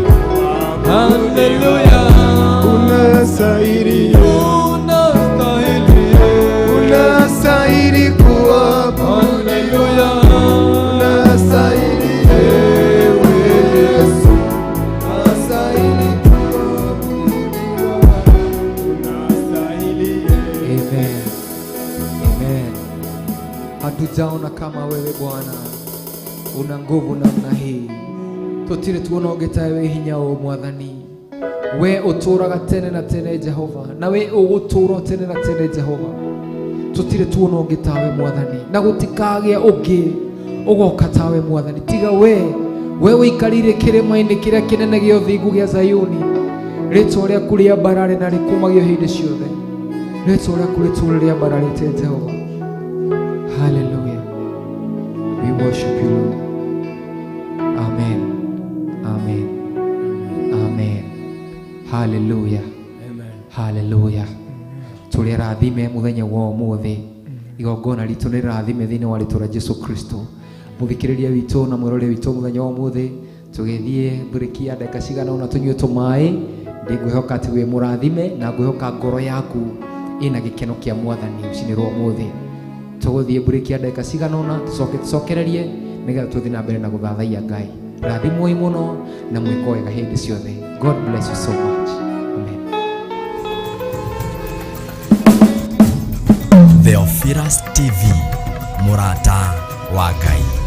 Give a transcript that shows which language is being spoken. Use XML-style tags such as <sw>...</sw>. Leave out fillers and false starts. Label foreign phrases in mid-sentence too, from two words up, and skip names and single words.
<sw>Haleluya, unastahili, unastahili kuabudiwa, haleluya, unastahili wewe Yesu, unastahili kuabudiwa, unastahili. Amen, amen. Hatujaona kama wewe Bwana una nguvu namna hii,</sw> <ki>tutire tuona ugetawe hinya o Mwathani. We uturaga tene na tene Jehova, na we ugutura tene na tene Jehova. Tutire tuona ugetawe Mwathani, na gutikagia ungi ugoka tawe Mwathani tiga we wikarire kirima-ini kiria kinene gio thingu gia Zayuni. Ritwa riaku ria barare na rikumagio hindi ciothe, ritwa riaku rituriria bararite Jehova.</ki> <en>Hallelujah, we worship you Lord. Amen, amen, amen. Hallelujah, amen, hallelujah.</en> <ki>Tuli rathime muthenya wa umuthi, igongona ritu ni rathime thini wa ritu ra Jesu Kristo. Muthikiriria witu na mwirore witu muthenya wa umuthi, tugithie thurikia ndeka cigana ona tunyue tumai. Ndigwihoka ati we murathime, na ngwihoka ngoro yaku ina gikeno kia Mwathani ucinirwo umuthi. Tuguthie thurikia ndeka cigana ona tucokererie nigetha tuthie na mbere na guthathaia Ngai. Rathimwo muno na mwiko wega hindi ciothe.</ki> <en>God bless you so much. Amen.</en> <ki>Theophilus TV, Murata wa Ngai.</ki>